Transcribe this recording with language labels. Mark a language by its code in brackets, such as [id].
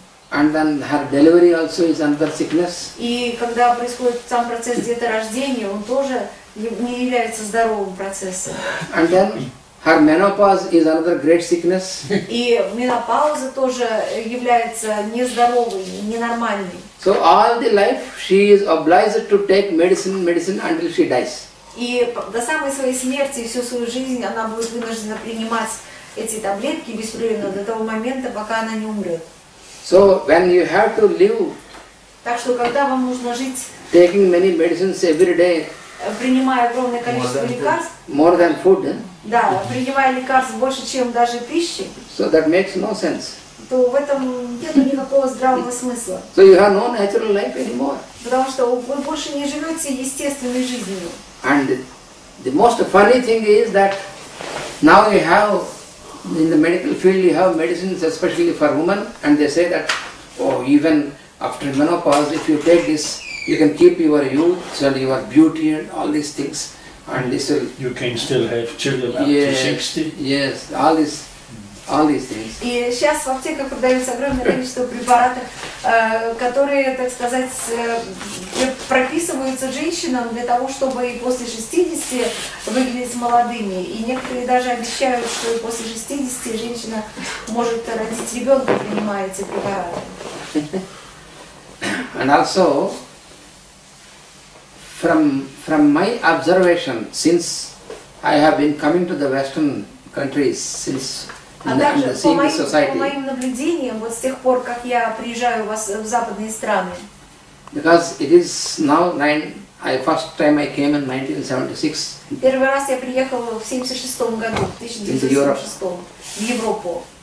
[en] And then her delivery also is another sickness. [ru] И когда происходит сам процесс деторождения, он тоже не является здоровым процессом. [en] And then her menopause is another great sickness. [ru] И менопауза тоже является нездоровой, ненормальной. [en] So all the life she is obliged to take medicine until she dies. [ru] И до самой своей смерти, всю свою жизнь она будет вынуждена принимать эти таблетки беспрерывно до того момента, пока она не умрет. [en] So when you have to live, [ru] так что когда вам нужно жить, [en] taking many medicines every day, [ru] принимая огромное количество лекарств, [en] more than food, [ru] да, принимая лекарств больше, чем даже пищи, [en] so that makes no sense. [ru] то в этом нет никакого здравого смысла. [en] So you have no natural life anymore. [ru] Потому что вы больше не живете естественной жизнью. [en] And the most funny thing is that now you have, in the medical field, you have medicines especially for women, and they say that, oh, even after menopause, if you take this, you can keep your youth and your beauty and all these things, and this will... You can still have children up to 60. Yes, all these things. [ru] И сейчас в аптеках продается огромное количество препаратов, которые, так сказать, прописываются женщинам для того, чтобы и после 60 выглядеть молодыми. И некоторые даже обещают, что и после 60 женщина может родить ребенка, принимая эти препараты. [en] And also, from my observation, since I have been coming to the Western countries since [ru] А также по моим наблюдениям, вот с тех пор, как я приезжаю в западные страны. [en] Because it is now first time I came in 1976. [ru] Первый раз я приехал в 1976 году, в 1976 в Европу.